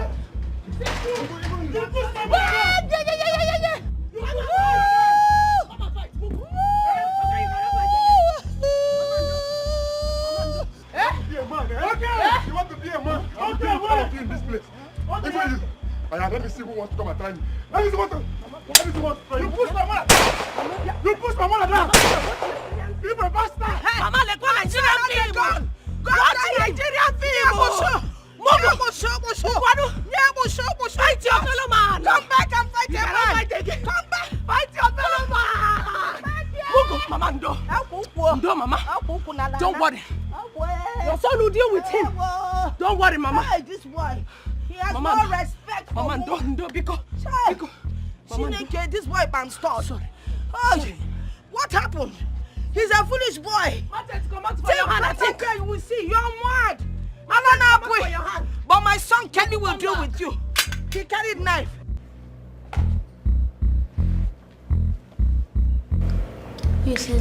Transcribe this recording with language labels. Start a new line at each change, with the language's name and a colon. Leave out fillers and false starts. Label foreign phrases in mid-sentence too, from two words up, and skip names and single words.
English: You want to be a man? I'll be all of you in this place. Even you. Let me see who wants to come and try me. Let me see who wants to try you. Push my mother. You push my mother down. You a bastard. Mama, let go Nigerian film. Go to Nigerian film. Fight your fellow man. Come back and fight your man. Come back. Fight your fellow man. Mama, Ndo, Mama. Don't worry. Your son will deal with him. Don't worry, Mama. Hey, this boy. He has Mama, no respect for Mama, Ndo, because. Chineke, this boy bastard. Sorry. Oh, what happened? He's a foolish boy. Take your hand, I think. Okay, you will see. You're mad. I don't know, but my son Kenny will deal with you. He carried knife. Mrs.